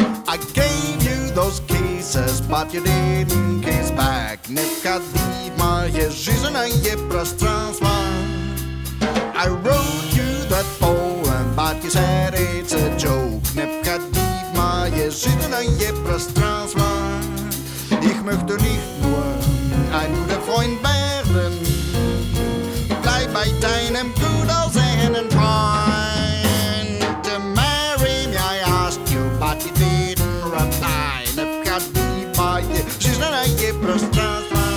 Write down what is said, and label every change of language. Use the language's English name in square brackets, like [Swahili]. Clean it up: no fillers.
[English] I gave you those kisses, but you didn't kiss back. [Russian] Необходимое жизненное пространство. [English] I wrote you that poem, but you said it's a joke. [Russian] Необходимое жизненное пространство. [German] Ich möchte nicht nur ein guter Freund werden. Bleib bei deinem gut aussehenden Freund. [English] Marry me, I asked you, but you didn't reply. [Russian] Необходимое жизненное пространство.